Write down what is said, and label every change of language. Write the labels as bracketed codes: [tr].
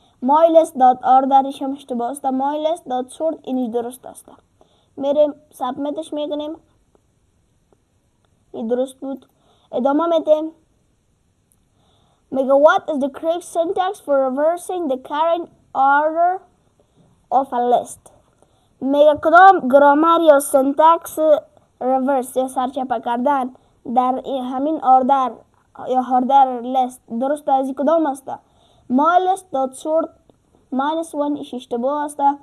[en] my list dot order [fa] ایش هم اشتباه است. [en] my list dot sort [fa] اینش درست است. میریم سبمیتش میکنیم، این درست بود. ادامه میدیم. میگه [en] what is the correct syntax for reversing the current order of a list. [fa] میگه کدام گرامر یا سنتکس reverse یا سرچپه کردن در همین آردر یا آردر لیست درست از این کدام است؟ [en] my list dot sort minus 1 [fa] ایش اشتباه است.